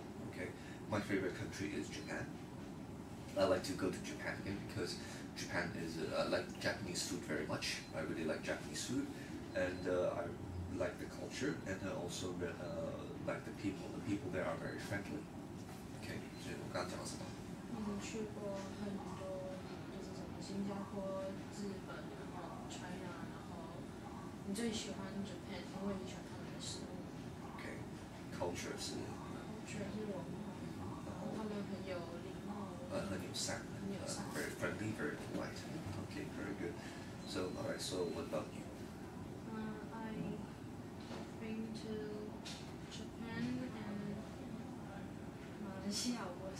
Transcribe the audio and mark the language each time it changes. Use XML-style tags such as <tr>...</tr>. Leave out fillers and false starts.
<en>Okay, my favorite country is Japan. I like to go to Japan again because Japan is I like Japanese food very much. I really like Japanese food, and I like the culture, and I also like the people. The people there are very friendly. Okay,</en> <zh>所以我刚刚讲了什么？你去过很多，就是什么新加坡、日本，然后 China，然后你最喜欢 Japan，因为你喜欢他们的食物。</zh> <en>Okay,</en> <zh>culture 是全是文化，然后他们很有礼貌，很友善，很友善。</zh> <en>very friendly, very polite. Okay, very good. So, alright. So, what about you? I've been to Japan and Malaysia was</en>